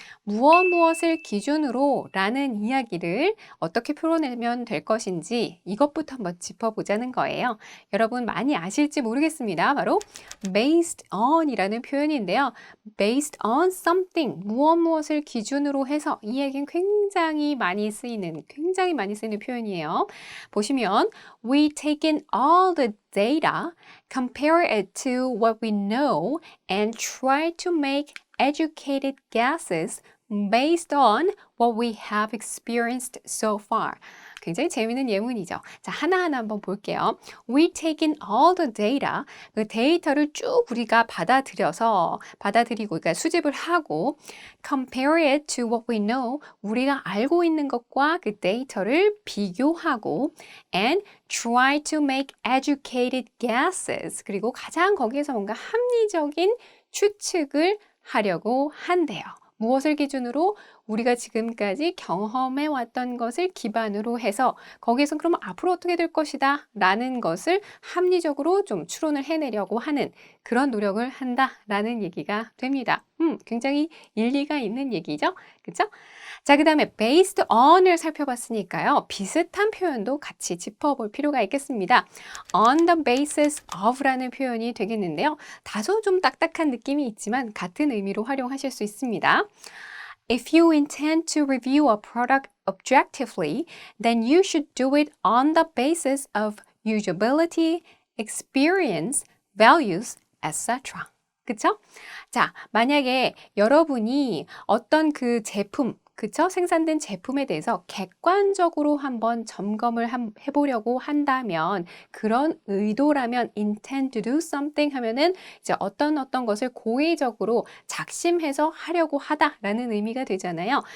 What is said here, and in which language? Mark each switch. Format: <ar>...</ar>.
<ko>무엇을 기준으로 라는 이야기를 어떻게 풀어내면 될 것인지 이것부터 한번 짚어보자는 거예요. 여러분 많이 아실지 모르겠습니다. 바로 based on 이라는 표현인데요. based on something, 무엇을 기준으로 해서 이 얘기는 굉장히 많이 쓰이는 표현이에요. 보시면</ko> <en>we take in all the data, compare it to what we know, and try to make educated guesses based on what we have experienced so far.</en> <ko>굉장히 재미있는 예문이죠. 자, 하나하나 한번 볼게요.</ko> <en>We take in all the data.</en> <ko>그 데이터를 쭉 우리가 받아들이고, 그러니까 수집을 하고,</ko> <en>compare it to what we know.</en> <ko>우리가 알고 있는 것과 그 데이터를 비교하고,</ko> <en>and try to make educated guesses.</en> <ko>그리고 가장 거기에서 뭔가 합리적인 추측을 하려고 한대요. 무엇을 기준으로? 우리가 지금까지 경험해 왔던 것을 기반으로 해서 거기에서 그럼 앞으로 어떻게 될 것이다 라는 것을 합리적으로 좀 추론을 해내려고 하는 그런 노력을 한다라는 얘기가 됩니다. 굉장히 일리가 있는 얘기죠. 그렇죠? 자, 그 다음에 based on을 살펴봤으니까요. 비슷한 표현도 같이 짚어볼 필요가 있겠습니다. on the basis of라는 표현이 되겠는데요. 다소 좀 딱딱한 느낌이 있지만 같은 의미로 활용하실 수 있습니다.</ko> <en>If you intend to review a product objectively, then you should do it on the basis of usability, experience, values, etc.</en> <ko>그쵸? 자, 만약에 여러분이 어떤 그 제품, 그쵸? 생산된 제품에 대해서 객관적으로 한번 점검을 해보려고 한다면 그런 의도라면</ko> <en>intend to do something</en> <ko>하면은 이제 어떤 것을 고의적으로 작심해서 하려고 하다라는 의미가 되잖아요.</ko>